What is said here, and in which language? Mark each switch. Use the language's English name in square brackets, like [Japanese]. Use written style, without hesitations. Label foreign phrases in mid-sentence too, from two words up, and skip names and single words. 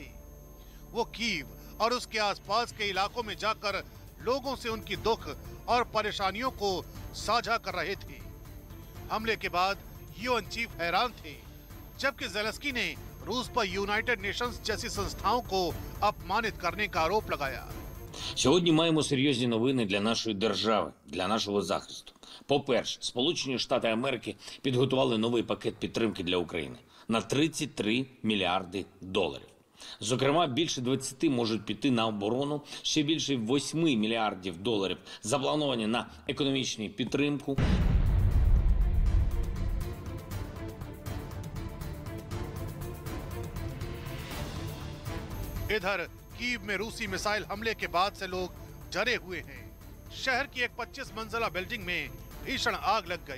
[Hindi] वो कीव और उसके आसपास के इलाकों में जाकर लोगों से उनकी दुख और परेशानियों को साझा कर रहे थे। हमले के बाद यूएन चीफ हैरान थे, जबकि ज़ेलेंस्की ने रूस पर यूनाइटेड नेशंस जैसी संस्थाओं को अपमानित करने का आरोप लगाया। [Ukrainian] Сьогодні маємо серйозні новини для нашої держави, для нашого захисту. По-перше, Сполучені Штати Америки підготували новий пакет підтримки для України на 33 мільярди доларів. Зокрема, більше 20 можуть піти на оборону, ще більше 8 мільярдів доларів заплановані на економічну підтримку. [Hindi] इधर कीव में रूसी मिसाइल हमले के बाद से लोग डरे हुए हैं। शहर की एक 25 मंजिला बिल्डिंग में भीषण आग लग गई।